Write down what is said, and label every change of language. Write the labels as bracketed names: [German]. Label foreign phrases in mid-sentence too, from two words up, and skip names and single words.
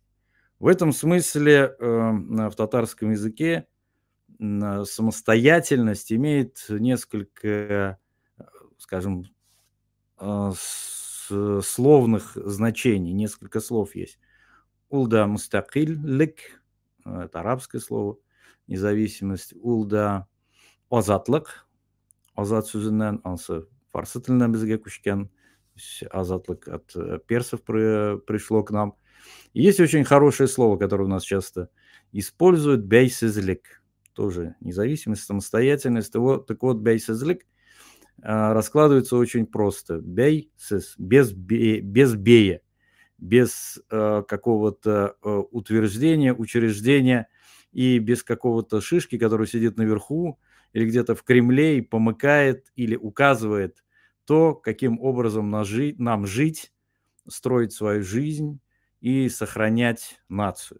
[Russian] В этом смысле в татарском языке самостоятельность имеет несколько, скажем, словных значений, несколько слов есть. [Tatar] Улда мустакиллик, [Russian] это арабское слово, независимость. [Tatar] Улда азатлык, азат сүзеннән, ансы фарсы теленнән безгә күчкән, азатлык [Russian] от персов пришло к нам. Есть очень хорошее слово, которое у нас часто используют бейсизлик. Тоже независимость, самостоятельность. Так вот, бейсизлик раскладывается очень просто. Бейсис, без бея, без какого-то утверждения, учреждения и без какого-то шишки, который сидит наверху или где-то в Кремле и помыкает или указывает то, каким образом нам жить, строить свою жизнь и сохранять нацию.